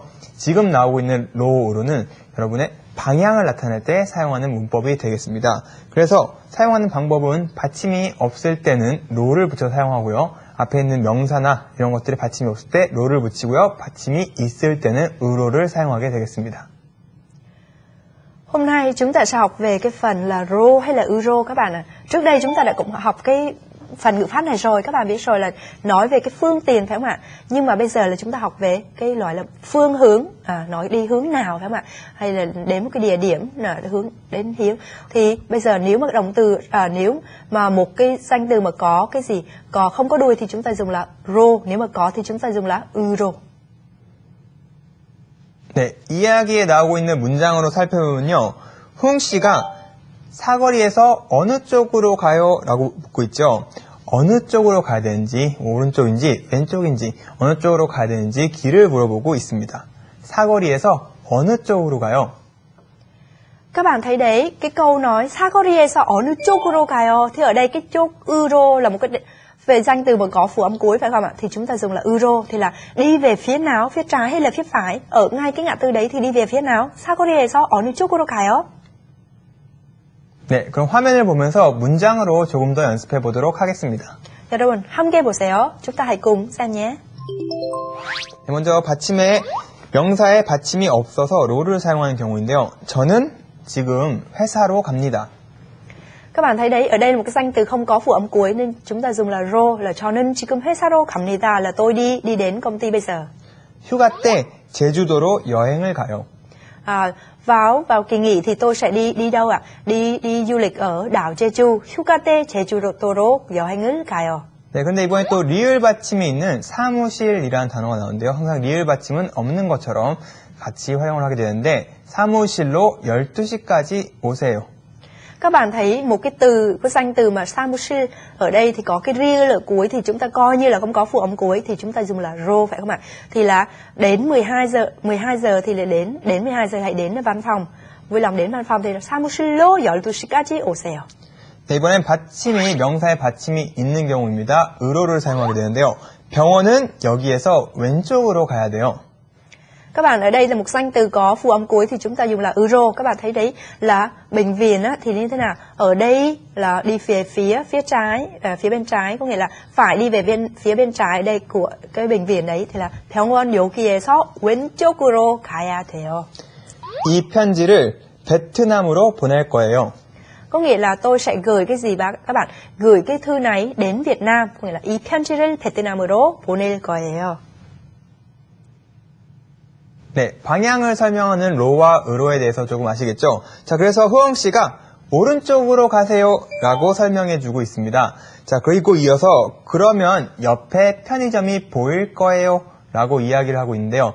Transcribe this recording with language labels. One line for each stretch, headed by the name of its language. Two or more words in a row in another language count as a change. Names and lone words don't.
Korean: 지금 나오고 있는 로으로는 여러분의 방향을 나타낼 때 사용하는 문법이 되겠습니다. 그래서 사용하는 방법은 받침이 없을 때는 로를 붙여 사용하고요. 앞에 있는 명사나 이런 것들이 받침이 없을 때 로를 붙이고요. 받침이 있을 때는 으로를 사용하게 되겠습니다.
Vietnamese: Hôm nay chúng ta sẽ học về cái phần là rô hay là euro các bạn ạ. Trước đây chúng ta đã cũng học cái phần ngữ pháp này rồi, các bạn biết rồi là nói về cái phương tiền phải không ạ? Nhưng mà bây giờ là chúng ta học về cái loại là phương hướng, nói đi hướng nào phải không ạ? Hay là đến một cái địa điểm là hướng đến hiếu. Thì bây giờ nếu mà động từ nếu mà một cái danh từ mà có cái gì có không có đuôi thì chúng ta dùng là rô, nếu mà có thì chúng ta dùng là euro.
Korean: 네, 이야기에 나오고 있는 문장으로 살펴보면요. 흥 씨가 사거리에서 어느 쪽으로 가요? 라고 묻고 있죠. 어느 쪽으로 가야 되는지, 오른쪽인지 왼쪽인지 어느 쪽으로 가야 되는지 길을 물어보고 있습니다. 사거리에서 어느 쪽으로 가요?
Vietnamese: Các bạn thấy đấy, cái câu nói
Korean: 사거리에서 어느 쪽으로 가요?
Vietnamese: Thì ở đây cái chỗ euro là một cái về danh từ mà có phụ âm cuối phải không ạ? Thì chúng ta dùng là euro, thì là đi về phía nào, phía trái hay là phía phải? Ở ngay cái ngã tư đấy thì đi về phía nào? 사거리에서 어느 쪽으로 가요?
Korean: 네, 그럼 화면을 보면서 문장으로 조금 더 연습해 보도록 하겠습니다. 여러분 함께 보세요.
Vietnamese: chúng ta hãy cùng xem nhé.
Korean: 네, 먼저 명사에 받침이 없어서 로를 사용하는 경우인데요. 저는 지금 회사로 갑니다.
Vietnamese: Các bạn thấy đấy, ở đây là một cái danh từ không có phụ âm cuối nên chúng ta dùng là ro, là
Korean: 저는 지금 회사로 갑니다,
Vietnamese: là tôi đi đến công ty bây giờ.
Korean: 휴가 때 제주도로 여행을 가요.
Vietnamese: Vào kỳ nghỉ thì tôi sẽ đi đâu ạ? Đi du lịch ở đảo 제주.
Korean: 휴가 때 제주도로 여행을 가요. 네, 근데 이번에 또 리을 받침이 있는 사무실이라는 단어가 나오는데요. 항상 리을 받침은 없는 것처럼 같이 활용을 하게 되는데 사무실로 12시까지 오세요.
Vietnamese: Các bạn thấy một cái danh từ mà 사무실 ở đây thì có cái real ở cuối thì chúng ta coi như là không có phụ âm cuối thì chúng ta dùng là ro phải không ạ? Thì là đến 12 giờ thì là đến 12 giờ hãy đến văn phòng. Vui lòng đến văn phòng thì là
Korean: 사무실로 12시까지 오세요. 네, 이번엔 명사에 받침이 있는 경우입니다. 으로를 사용하게 되는데요. 병원은 여기에서 왼쪽으로 가야 돼요.
Vietnamese: Các bạn ở đây là một danh từ có phụ âm cuối thì chúng ta dùng là euro. Các bạn thấy đấy là bệnh viện á, thì như thế nào? Ở đây là đi về phía trái, phía bên trái, có nghĩa là phải đi về phía bên trái đây của cái bệnh viện đấy thì là
Korean: 병원 여기에서 왼쪽으로 가야 돼요. 이 편지를 베트남으로 보낼 거예요.
Vietnamese: Có nghĩa là tôi sẽ gửi cái gì các bạn? Gửi cái thư này đến Việt Nam, có nghĩa là
Korean: 이 편지를 베트남으로 보낼 거예요. 네, 방향을 설명하는 로와 으로에 대해서 조금 아시겠죠? 자, 그래서 흐엉 씨가 오른쪽으로 가세요 라고 설명해 주고 있습니다. 자, 그리고 이어서 그러면 옆에 편의점이 보일 거예요 라고 이야기를 하고 있는데요.